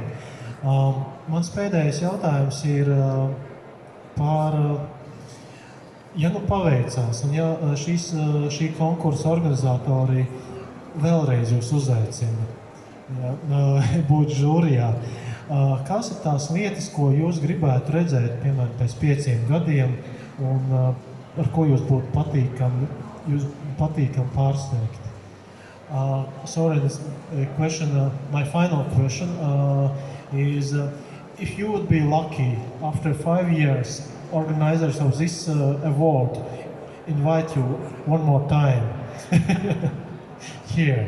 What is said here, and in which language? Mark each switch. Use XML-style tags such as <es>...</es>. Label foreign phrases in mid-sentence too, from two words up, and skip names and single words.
<lv>Mans pēdējais jautājums ir par, ja nu paveicās, un ja šī konkursa organizatori vēlreiz jūs uzaicina, būt žūrijā. Kas ir tās lietas, ko jūs gribētu redzēt, piemēram, pēc 5 gadiem, un ar ko jūs būtu patīkami pārsteigt?</lv> <en>Sorry, this question, my final question is, if you would be lucky, after 5 years, organizers of this award invite you one more time here.</en>